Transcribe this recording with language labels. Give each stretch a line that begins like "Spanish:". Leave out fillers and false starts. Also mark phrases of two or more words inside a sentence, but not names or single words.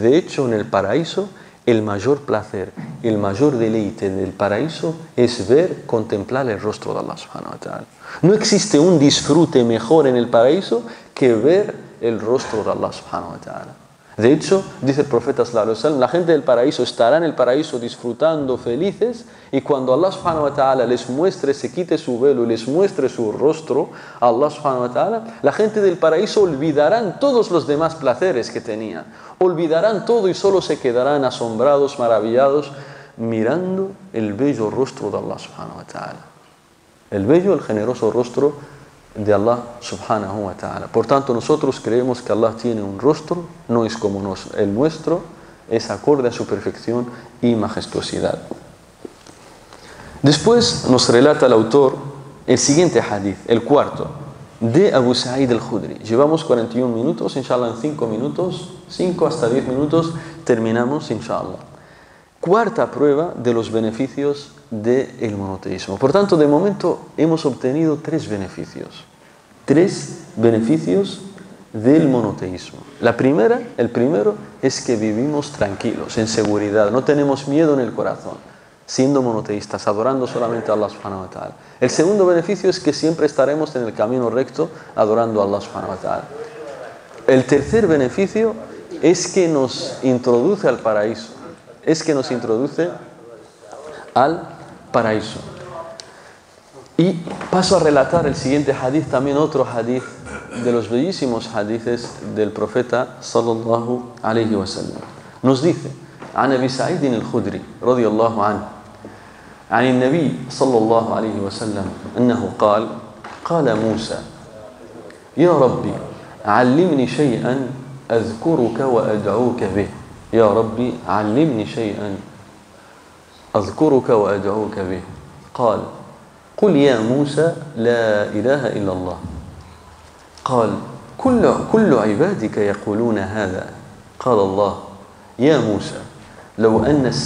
Spanish: De hecho, en el paraíso, el mayor placer, el mayor deleite del paraíso es ver, contemplar el rostro de Allah
Arabic: سبحانه وتعالى.
Spanish: No existe un disfrute mejor en el paraíso que ver el rostro de Allah
Arabic: سبحانه وتعالى.
Spanish: De hecho, dice el profeta
Arabic: صلى الله عليه وسلم,
Spanish: la gente del paraíso estará en el paraíso disfrutando, felices, y cuando Allah
Arabic: سبحانه وتعالى
Spanish: les muestre, se quite su velo y les muestre su rostro,
Arabic: الله سبحانه وتعالى,
Spanish: la gente del paraíso olvidarán todos los demás placeres que tenían, olvidarán todo y solo se quedarán asombrados, maravillados, mirando el bello rostro de Allah
Arabic: سبحانه وتعالى.
Spanish: El bello, el generoso rostro de Allah
Arabic: سبحانه وتعالى.
Spanish: Por tanto, nosotros creemos que Allah tiene un rostro, no es como el nuestro, es acorde a su perfección y majestuosidad. Después nos relata el autor el siguiente hadith, el cuarto, de Abu Sa'id al-Khudri. Llevamos 41 minutos, inshallah en 5 minutos, 5 hasta 10 minutos, terminamos inshallah. Cuarta prueba de los beneficios del monoteísmo. Por tanto, de momento hemos obtenido 3 beneficios. 3 beneficios del monoteísmo. El primero es que vivimos tranquilos, en seguridad, no tenemos miedo en el corazón, siendo monoteístas, adorando solamente a Allah
Arabic: سبحانه وتعالى.
Spanish: El segundo beneficio es que siempre estaremos en el camino recto, adorando a Allah
Arabic: سبحانه وتعالى.
Spanish: El tercer beneficio es que nos introduce al paraíso. Y paso a relatar el siguiente hadith, también otro hadith de los bellísimos hadithes del profeta
Arabic: صلى الله عليه وسلم.
Spanish: Nos dice,
Arabic: عن أبي سعيد الخدري رضي الله عنه عن النبي صلى الله عليه وسلم أنه قال موسى يا ربي علمني شيئا أذكرك وأدعوك به يا ربي علمني شيئا أذكرك وأدعوك به قال قل يا موسى لا إله إلا الله قال كل عبادك يقولون هذا قال الله يا موسى لو أن